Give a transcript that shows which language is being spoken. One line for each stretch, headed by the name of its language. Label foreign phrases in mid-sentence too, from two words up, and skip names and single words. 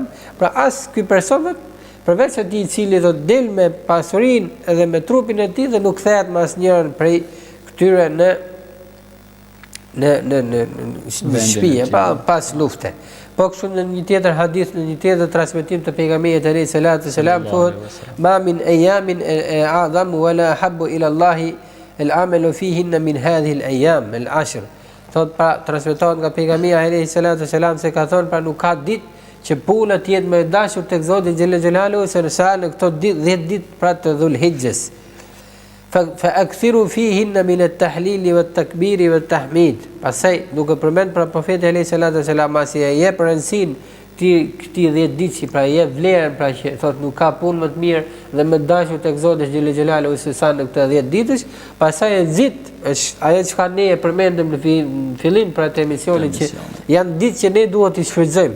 Albanian: Pra as ky person përveç atij i cili do del me pasurinë edhe me trupin e tij dhe nuk kthehet me asnjërin prej këtyre në shtëpi, pas lufte. Po kështu në një tjetër hadith, në një tjetër transmetim të pejgamberit
Arabic: عليه الصلاة والسلام
Albanian: thotë:
Arabic: "ما من أيام أعظم ولا أحب إلى الله العمل فيهن من هذه الأيام العشر."
Albanian: Thot pra transmetohet nga pejgamberi
Arabic: عليه الصلاة والسلام
Albanian: se ka thonë pra nuk ka ditë që puna të jetë më e dashur tek Zoti
Arabic: جل جلاله
Albanian: se në këto 10 ditë pra të Dhulhijhes.
Arabic: فأكثروا فيهن من التحليل والتكبير والتحميد.
Albanian: Pastaj duke përmend pra profeti
Arabic: عليه الصلاة والسلام
Albanian: si e jep rëndësinë këtij 10 ditë që pra jep vlerën pra që thot nuk ka punë më të mirë dhe më dashur tek Zoti
Arabic: جل جلاله
Albanian: se sa në këto 10 ditësh. Pastaj e nxit është ajo çka ne e përmendëm në fillim pra të emisionit që janë ditë që ne duhet të shfrytëzojmë.